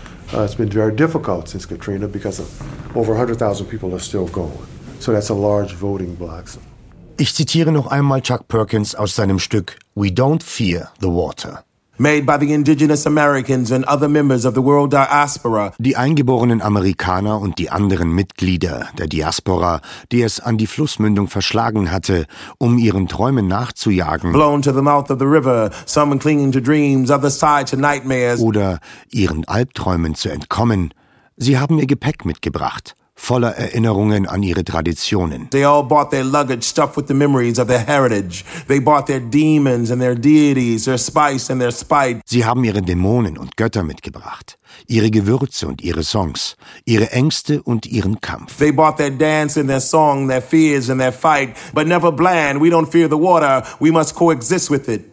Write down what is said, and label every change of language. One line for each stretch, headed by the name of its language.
English: It's been very difficult since Katrina because of over 100.000 people are still gone. So that's a large voting block.
German: Ich zitiere noch einmal Chuck Perkins aus seinem Stück We Don't Fear the Water.
English: Made by the indigenous Americans and other members of the world diaspora.
German: Die eingeborenen Amerikaner und die anderen Mitglieder der Diaspora, die es an die Flussmündung verschlagen hatte, um ihren Träumen nachzujagen.
English: Blown to the mouth of the river, some clinging to dreams, others tied to nightmares.
German: Oder ihren Albträumen zu entkommen. Sie haben ihr Gepäck mitgebracht, voller Erinnerungen an ihre Traditionen.
English: They all bought their luggage stuffed with the memories of their heritage. They bought their demons and their deities, their spice and their spite.
German: Sie haben ihre Dämonen und Götter mitgebracht, ihre Gewürze und ihre Songs, ihre Ängste und ihren Kampf.
English: They bought their dance and their song, their fears and their fight, but never bland, we don't fear the water, we must coexist with it.